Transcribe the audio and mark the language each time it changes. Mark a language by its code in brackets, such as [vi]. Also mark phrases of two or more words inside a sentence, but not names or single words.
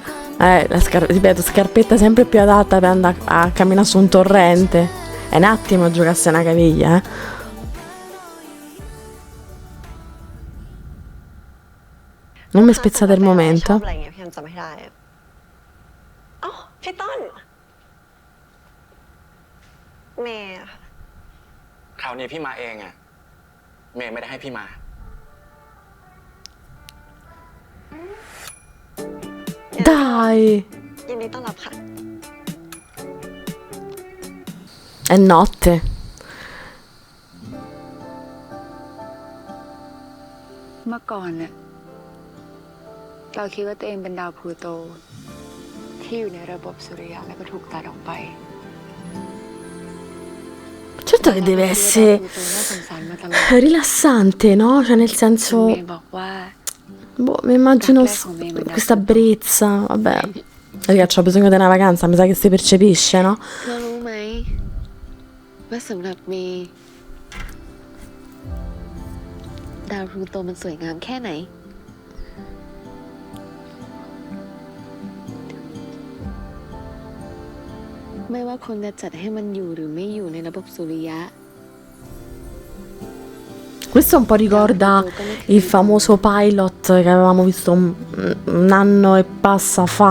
[it] Ripeto, scarpetta sempre più adatta per andare a camminare su un torrente. È un attimo a giocarsi una caviglia, eh. Non mi spezzate il [th] ชอบ [it] momento. [th] อะไรเงี้ยพี่แอมจำไม่ได้อะอ๋อพี่ต้น เมย์อะ คราวนี้พี่มาเองอะเมย์ไม่ได้ให้พี่มา [it] Dai, [th] ยินดีต้อนรับค่ะ [it] è notte. [th] เมื่อก่อนเนี่ยเราคิดว่าตัวเองเป็นดาวพลูโต ที่อยู่ในระบบสุริยะแล้วก็ถูกตัดออกไป [it] Certo che deve [th] พลู [it] essere [th] โตน่าสงสารมาตลอด [it] rilassante, no? Cioè, nel [th] เม [it] senso, [th] ย์บอกว่า [it] boh, mi immagino questa brezza. Vabbè, ragazzi, ho bisogno di una vacanza, mi sa che si percepisce, no? [th] เธอรู้ไหมว่าสำหรับเมย์ดาวพลูโตมันสวยงามแค่ไหน ไม่ว่าคนจะจัดให้มันอยู่หรือไม่อยู่ในระบบสุริยะ [it] Questo un po' ricorda il famoso pilot che avevamo visto un anno e passa fa.